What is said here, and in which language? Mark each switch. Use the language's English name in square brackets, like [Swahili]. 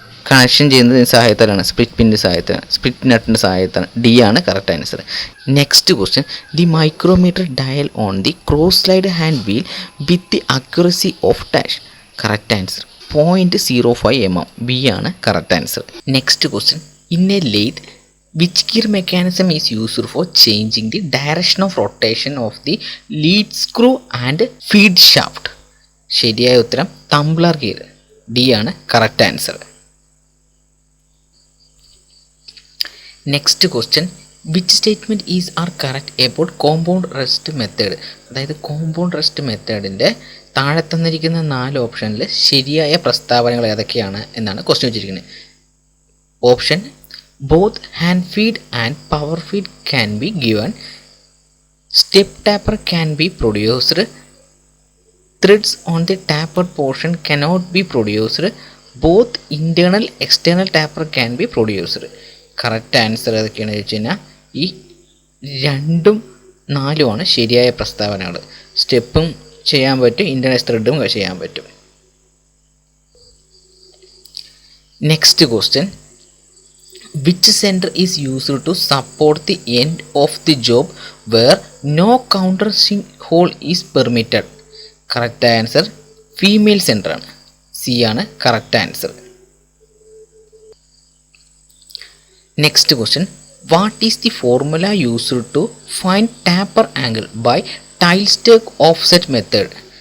[Malayalam] Connection ചെയ്യുന്നതിന് സഹായത്താലാണ്, split പിന്നിൻ്റെ സഹായത്താണ്, split നട്ടിൻ്റെ സഹായത്താണ്. D ആണ് correct answer. [English] Next question, the micrometer dial on the cross slide hand wheel with the accuracy of dash. Correct answer 0.05 mm. [Malayalam] B ആണ് correct answer. [English] Next question, in a lathe which gear mechanism is used for changing the direction of rotation of the lead screw and feed shaft? [Malayalam] ശരിയായ ഉത്തരം തംബ്ലർ gear. D ആണ് correct answer. [English] Next question, which statement is are correct about compound rest method? [Malayalam] അതായത് compound rest മെത്തേഡിൻ്റെ താഴെ തന്നിരിക്കുന്ന 4 ഓപ്ഷനിൽ ശരിയായ പ്രസ്താവനകൾ ഏതൊക്കെയാണ് എന്നാണ് ക്വസ്റ്റ്യൻ വെച്ചിരിക്കുന്നത്. [English] Option, both hand feed and power feed can be given, step taper can be produced, threads on the tapered portion cannot be produced, both internal external taper can be produced. [Malayalam] Correct answer ഏതൊക്കെയാണെന്ന് ചോദിച്ചു കഴിഞ്ഞാൽ ഈ 2ഉം 4ഉം ആണ് ശരിയായ പ്രസ്താവനകൾ. സ്റ്റെപ്പും ചെയ്യാൻ പറ്റും, internal ത്രെഡും ചെയ്യാൻ പറ്റും. [English] Next question, which center is used to support the end of the job where no countersink hole is permitted? [Malayalam] Correct answer female centre ആണ്. സി ആണ് correct answer. [English] Next question, what is the formula used to find taper angle by tailstock offset method?